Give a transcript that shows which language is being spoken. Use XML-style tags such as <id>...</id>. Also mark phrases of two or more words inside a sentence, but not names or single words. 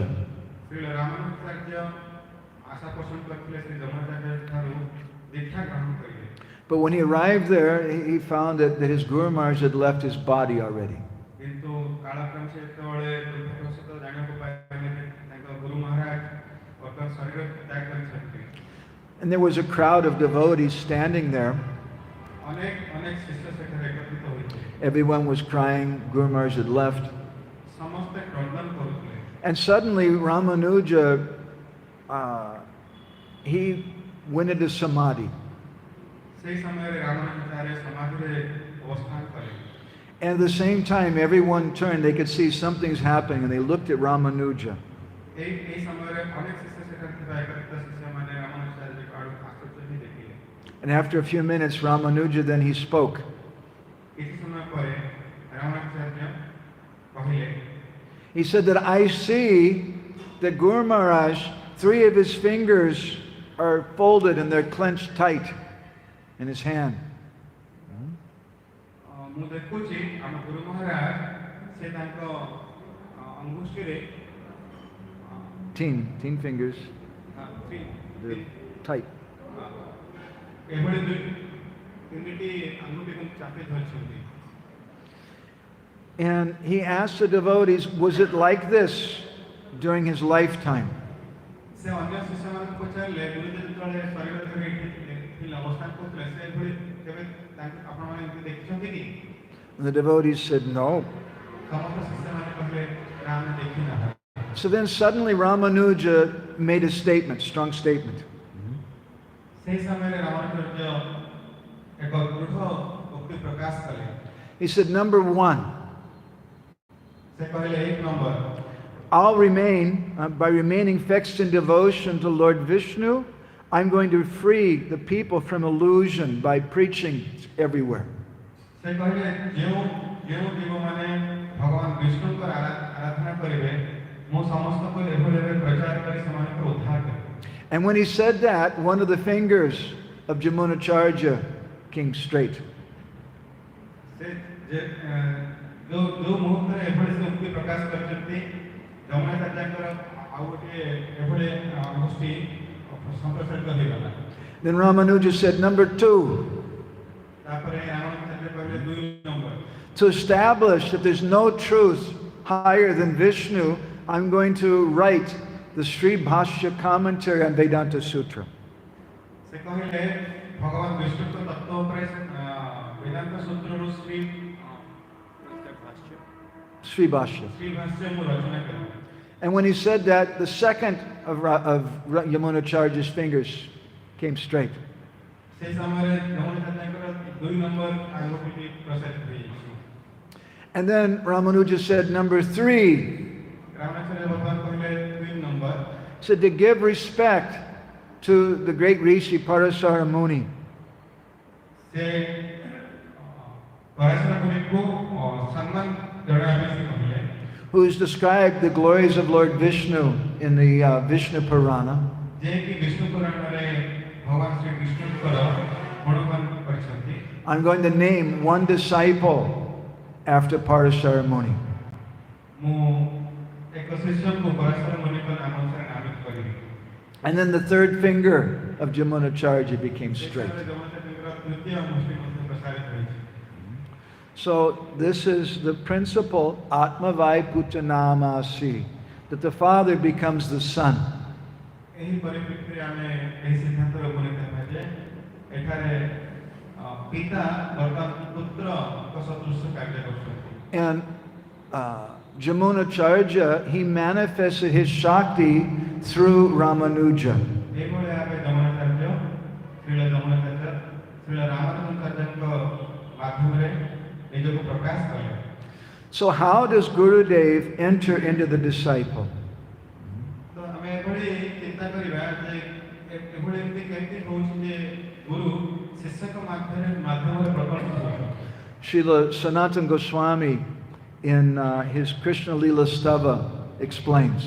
<or>ଶ୍ରୀ ରାମାନୁଜାଚାର୍ଯ୍ୟ ଆଶା ପୋଷଣ କରିଥିଲେ ଶ୍ରୀ ରମଣାଚାର୍ଯ୍ୟ ଠାରୁ ଦୀକ୍ଷା ଗ୍ରହଣ କରିବେ</or> <en>But when he arrived there, he found that his Guru Maharaj had left his body already.</en> <or>କିନ୍ତୁ କାଳକ୍ରମେ ସେ ଯେତେବେଳେ ଦୁର୍ଭାଗ୍ୟବଶତଃ ଜାଣିବାକୁ ପାଇଲେ ଯେ ତାଙ୍କ ଗୁରୁ ମହାରାଜ ବର୍ତ୍ତମାନ ଶରୀର ତ୍ୟାଗ କରିଛନ୍ତି</or> <en>And there was a crowd of devotees standing there.</en> <or>ଅନେକ ଶିଷ୍ୟ ସେଠାରେ ଏକତ୍ରିତ ହୋଇଥିଲେ</or> <en>Everyone was crying, Guru Maharaj had left.</en> <or>ସମସ୍ତେ କ୍ରନ୍ଦନ କରୁଥିଲେ</or> <en>And suddenly Ramanuja, he went into samadhi.</en> <or>ସେହି ସମୟରେ ରାମାନୁଜାଚାର୍ଯ୍ୟ ସମାଧିରେ ଅବସ୍ଥାନ କଲେ</or> <en>And at the same time, everyone turned. They could see something's happening, and they looked at Ramanuja.</en> <or>ଏହି ସମୟରେ ଅନେକ ଶିଷ୍ୟ ସେଠାରେ ଥିବା ଏକତ୍ରିତ ଶିଷ୍ୟମାନେ ରାମାନୁଜାଚାର୍ଯ୍ୟଙ୍କ ଆଡ଼କୁ ଆଶ୍ଚର୍ଯ୍ୟ ହୋଇ ଦେଖିଲେ</or> <en>And after a few minutes, Ramanuja then he spoke.</en> <or>କିଛି ସମୟ ପରେ ରାମାନୁଜାଚାର୍ଯ୍ୟ କହିଲେ</or> <en>He said that I see that Guru Maharaj, 3 of his fingers are folded and they're clenched tight in his hand.</en> <or>ମୁଁ ଦେଖୁଛି ଆମ ଗୁରୁ ମହାରାଜ ସେ ତାଙ୍କ ଅଙ୍ଗୁଷ୍ଠୀରେ</or> <en>Teen fingers. They're tight.</en> <or>ଏଭଳି ତିନିଟି ଆଙ୍ଗୁଠିକୁ ଚାପି ଧରିଛନ୍ତି</or> <en>And he asked the devotees, was it like this during his lifetime?</en> <or>ସେ ଅନ୍ୟ ଶିଷ୍ୟମାନଙ୍କୁ ପଚାରିଲେ ଗୁରୁଦେବ ଯେତେବେଳେ ଶରୀର ଧରି ଏଠି ଅବସ୍ଥାନ କରୁଥିଲେ ସେ ଏଭଳି କେବେ ଆପଣମାନେ ଏମିତି ଦେଖିଛନ୍ତି କି</or> <en>And the devotees said, no.</en> <or>ସମସ୍ତ ଶିଷ୍ୟମାନେ କହିଲେ ନା ଆମେ ଦେଖିନାହୁଁ</or> <en>So then suddenly Ramanuja made a statement, strong statement.</en> <or>ସେହି ସମୟରେ ରାମାନୁଜାଚାର୍ଯ୍ୟ ଏକ ଦୃଢ଼ ଉକ୍ତି ପ୍ରକାଶ କଲେ</or> <en>He said, number 1,</en> <or>ସେ କହିଲେ 1 ନମ୍ବର</or> <en>I'll remain, by remaining fixed in devotion to Lord Vishnu, I'm going to free the people from illusion by preaching everywhere.</en> <or>ସେ କହିଲେ ଯେଉଁ ଯେଉଁ ଜୀବମାନେ ଭଗବାନ ବିଷ୍ଣୁଙ୍କର ଆରାଧନା କରିବେ ମୁଁ ସମସ୍ତଙ୍କୁ ଏଭଳି ଭାବେ ପ୍ରଚାର କରି ସେମାନଙ୍କର ଉଦ୍ଧାର କରିବି।</or> <en>And when he said that, one of the fingers of Jamunacharya came straight.</en> <or>ସେ ଯେଉଁ ମୁହୂର୍ତ୍ତରେ ଏଭଳି ସେ ଉକ୍ତି ପ୍ରକାଶ କରିଛନ୍ତି ଯମୁନାଚାର୍ଯ୍ୟଙ୍କର ଆଉ ଗୋଟିଏ ଏଭଳି ଗୋଷ୍ଠୀ ସମ୍ପ୍ରସାରିତ ହୋଇଗଲା।</or> <en>Then Ramanuja said, number 2,</en> <or>ତାପରେ ରାମାନୁଜାଚାର୍ଯ୍ୟ କହିଲେ 2 ନମ୍ବର,</or> <en>to establish that there's no truth higher than Vishnu, I'm going to write the Sri Bhashya commentary on Vedanta Sutra.</en> <or>ସେ କହିଲେ ଭଗବାନ ବିଷ୍ଣୁଙ୍କ ତତ୍ତ୍ୱ ଉପରେ ବେଦାନ୍ତ ସୂତ୍ରରୁ</or> <en>Sri Bhashya.</en> <or>ଶ୍ରୀ ଭାଷ୍ୟ ମୁଁ ରଚନା କରିବି।</or> <en>And when he said that, the second of Yamunacharya's fingers came straight.</en> <or>ସେହି ସମୟରେ ଯମୁନାଚାର୍ଯ୍ୟଙ୍କର 2 ନମ୍ବର ଆଙ୍ଗୁଠିଟି ପ୍ରସାରିତ ହୋଇଯାଇଛି।</or> <en>And then Ramanuja said, number 3,</en> <or>ରାମାଚାର୍ଯ୍ୟ ଭଗବାନ କହିଲେ 2 ନମ୍ବର,</or> <en>said to give respect to the great Rishi Parasara Muni.</en> <or>ସେ ପରାଶର ମୁନିଙ୍କୁ ସମ୍ମାନ ଜଣାଇବା ପାଇଁ ସେ କହିଲେ,</or> <en>Who has described the glories of Lord Vishnu in the Vishnu Purana.</en> <or>ଯିଏକି ବିଷ୍ଣୁ ପୁରାଣରେ ଭଗବାନ ଶ୍ରୀ ବିଷ୍ଣୁଙ୍କର ଗୁଣଗାନ କରିଛନ୍ତି।</or> <en>I'm going to name one disciple after Parasara Muni.</en> <or>ମୁଁ ଏକ ଶିଷ୍ୟଙ୍କୁ ପରାଶର ମୁନିଙ୍କ ନାମ ଅନୁସାରେ ନାମିତ କରିବି।</or> <en>And then the third finger of Jamunacharya became straight.</en> <or>ଯମୁନାଚାର୍ଯ୍ୟଙ୍କର ତୃତୀୟ ମୁଷ୍ଟି ମଧ୍ୟ ପ୍ରସାରିତ ହୋଇଛି।</or> <en>So this is the principle</en> <sa>आत्मा वै पुत्रनामासि,</sa> <en>that the father becomes the son.</en> <or>ଏହି ପରିପ୍ରେକ୍ଷୀରେ ଆମେ ଏହି ସିଦ୍ଧାନ୍ତରେ ଉପନୀତ ହେବା ଯେ ଏଠାରେ ପିତା ବର୍ତ୍ତମାନ ପୁତ୍ରଙ୍କ ସଦୃଶ କାର୍ଯ୍ୟ କରୁଛନ୍ତି।</or> <en>And Jamunacharya, he manifested his Shakti through Ramanuja.</en> <or>ଏହିଭଳି ଭାବେ ଯମୁନାଚାର୍ଯ୍ୟ ଶ୍ରୀଳ ଯମୁନାଚାର୍ଯ୍ୟ ଶ୍ରୀଳ ରାମାନୁଜାଚାର୍ଯ୍ୟଙ୍କ ମାଧ୍ୟମରେ ନିଜକୁ ପ୍ରକାଶ କଲେ।</or> <en>So how does Gurudev enter into the disciple?</en> <or>ତ ଆମେ ଏଭଳି ଚିନ୍ତା କରିବା ଯେ ଏଭଳି ଏମିତି କେମିତି ହେଉଛି ଯେ ଗୁରୁ ଶିଷ୍ୟଙ୍କ ମାଧ୍ୟମରେ ପ୍ରକଟ ହୁଅନ୍ତି।</or> <en>Srila Sanatana Goswami in his Krishna Lila Stava explains.</en>